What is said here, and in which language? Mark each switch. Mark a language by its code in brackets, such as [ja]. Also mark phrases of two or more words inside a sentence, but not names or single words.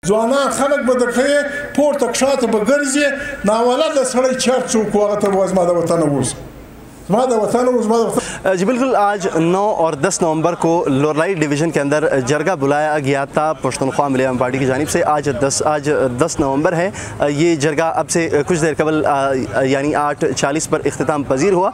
[ps] ځوانان خلک به درته پورته کښاته به ګرځي ناولده سړی چېرته څوک و هغه ته به وایي زما د وطن اوس [ur] جی بالکل. آج 9 اور 10 نومبر کو لورالائی ڈویژن کے اندر جرگہ بلایا گیا تھا پشتونخوا ملیم پارٹی کی جانب سے. آج 10 نومبر ہے. یہ جرگہ اب سے کچھ دیر قبل یعنی 8:40 پر اختتام پذیر ہوا.